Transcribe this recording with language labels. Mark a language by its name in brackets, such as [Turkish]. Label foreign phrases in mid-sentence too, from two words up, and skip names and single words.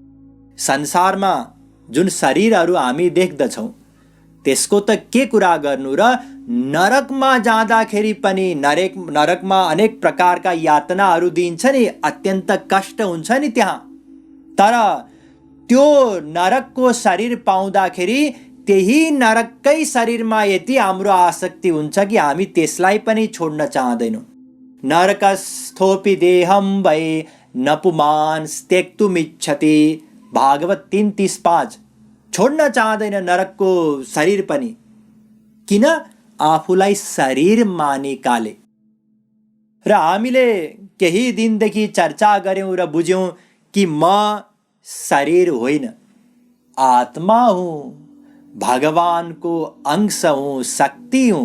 [Nepali] संसारमा जुन शरीरहरू हामी देख्दछौँ त्यसको त के कुरा गर्नु र नरकमा जाँदाखेरि पनि नरकमा अनेक प्रकारका यातनाहरू दिन्छ नि, अत्यन्त कष्ट हुन्छ नि त्यहाँ। तर त्यो नरकको शरीर पाउँदाखेरि त्यही नरककै शरीरमा यति हाम्रो आसक्ति हुन्छ कि हामी त्यसलाई पनि छोड्न चाहँदैनौँ। [Sanskrit] नरकस्थोपि देहं वै न पुमान् त्यक्तुमिच्छति, [Nepali] भागवत 3:35। छोड्न चाहँदैन नरकको शरीर पनि, किन? आफूलाई शरीर मानेकाले। र हामीले केही दिनदेखि चर्चा गर्यौँ र बुझ्यौँ कि म शरीर होइन, आत्मा हुँ, भगवानको अंश हुँ, शक्ति हुँ।